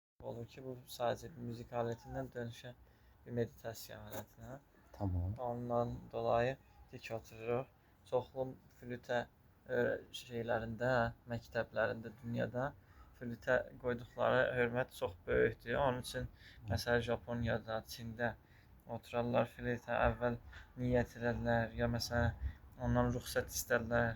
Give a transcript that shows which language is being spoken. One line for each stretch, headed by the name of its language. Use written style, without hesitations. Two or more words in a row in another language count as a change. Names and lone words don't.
Turkish: olur ki, bu sadece bir müzik aletinden dönüşen bir meditasyon aletine. Tamam.
Azerbaijani: Ondan dolayı dik otururuq. Çoxlu flütə şeylərində, məktəblərində, dünyada flütə qoyduqları hörmət çox böyükdür. Onun üçün məsələn Japoniyada, Çində oturarlar flütə, əvvəl niyyət edərlər, ya məsələn ondan rüxsət istərlər.